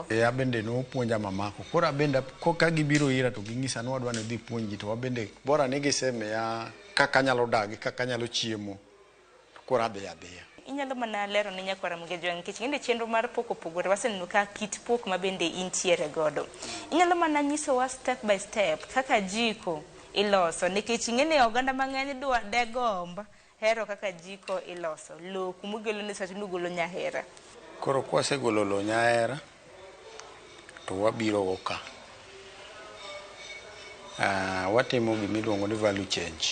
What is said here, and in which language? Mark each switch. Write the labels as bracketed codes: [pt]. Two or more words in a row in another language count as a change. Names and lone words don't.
[luo] Abende no puonja mamako. Koro abende ka gibiro ira to ging'isa ni wadwa ni dhi puonji to wabende bora ni gisemiya kaka nyalo dagi, kaka nyalo chiemo, koro adhiya. Inyalo mana lero ne nyakwara Ramogi nikech ngende chenro mar pok opogore waseneno ka kit pok ma bende intiere godo. Inyalo mana nyisowa [en] step by step [luo] kaka jiko iloso nikech ngene oganda mang'eny degomba hero kaka jiko iloso. Lo kumugolo ne sach nugolo nyahera. Koro kwasegolo lo nyahera to wabiro go ka. Watimo gimiluongo ni [en] value change.